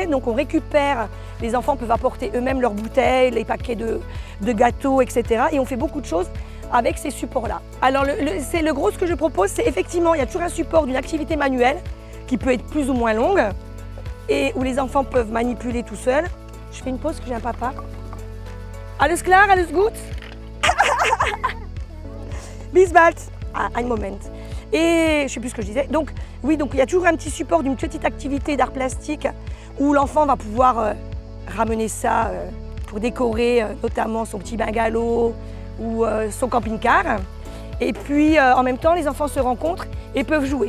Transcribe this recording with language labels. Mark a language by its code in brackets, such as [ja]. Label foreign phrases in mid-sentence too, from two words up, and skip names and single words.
[fr] Donc on récupère, les enfants peuvent apporter eux-mêmes leurs bouteilles, les paquets de gâteaux, etc. Et on fait beaucoup de choses avec ces supports-là. Alors le gros, ce que je propose, c'est effectivement, il y a toujours un support d'une activité manuelle qui peut être plus ou moins longue et où les enfants peuvent manipuler tout seuls. Je fais une pause, que j'ai un papa. [de] Alles klar, alles gut? Bis bald. [fr] Un moment. Et je ne sais plus ce que je disais. Donc oui, donc il y a toujours un petit support d'une petite activité d'art plastique où l'enfant va pouvoir ramener ça pour décorer notamment son petit bungalow ou son camping-car. Et puis en même temps, les enfants se rencontrent et peuvent jouer.